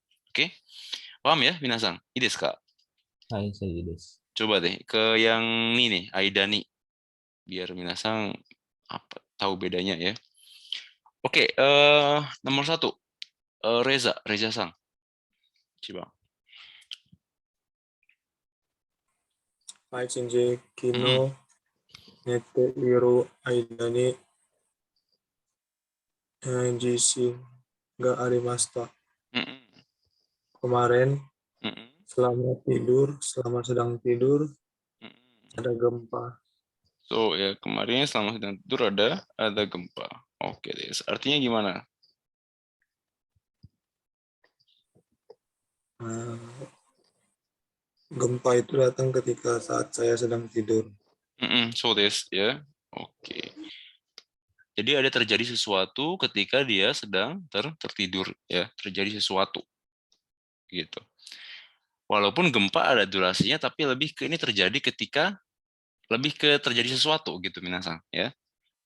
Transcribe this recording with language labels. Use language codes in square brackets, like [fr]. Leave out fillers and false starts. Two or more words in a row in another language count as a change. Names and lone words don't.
[id] Oke. Paham ya minasang? Ides Kak. Hai, saya Ides. Coba deh ke yang ini nih, Aidani. Biar minasang apa tahu bedanya ya. Oke, nomor 1. Reza Sang. Coba. [ja] はい、シンジ、昨日寝ている間に地震がありました. [id] Kemarin selama sedang tidur ada gempa. So ya kemarin selama sedang tidur ada gempa. Oke deh. Artinya gimana? Gempa itu datang ketika saat saya sedang tidur. So this ya. Oke. Jadi ada terjadi sesuatu ketika dia sedang tertidur ya, terjadi sesuatu. Gitu. Walaupun gempa ada durasinya tapi lebih ke ini terjadi ketika lebih ke terjadi sesuatu gitu minasang ya.